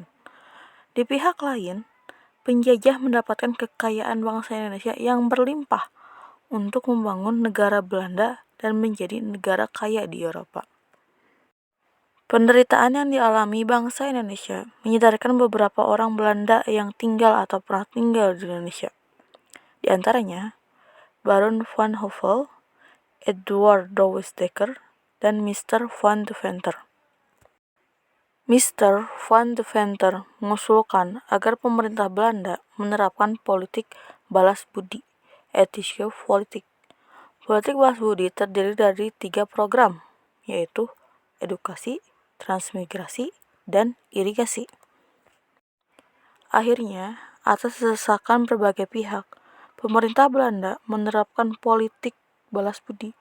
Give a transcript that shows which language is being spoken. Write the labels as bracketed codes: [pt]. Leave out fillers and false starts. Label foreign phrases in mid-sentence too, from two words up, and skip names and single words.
[id] Di pihak lain, penjajah mendapatkan kekayaan bangsa Indonesia yang berlimpah untuk membangun negara Belanda dan menjadi negara kaya di Eropa. Penderitaan yang dialami bangsa Indonesia menyadarkan beberapa orang Belanda yang tinggal atau pernah tinggal di Indonesia. Di antaranya, Baron van Hove, Edward Douwes Dekker, dan Mr. van Deventer. Mr. van Deventer mengusulkan agar pemerintah Belanda menerapkan politik balas budi, [nl] ethische politik. [id] Politik balas budi terdiri dari 3 program, yaitu edukasi, transmigrasi, dan irigasi. Akhirnya, atas desakan berbagai pihak, pemerintah Belanda menerapkan politik balas budi.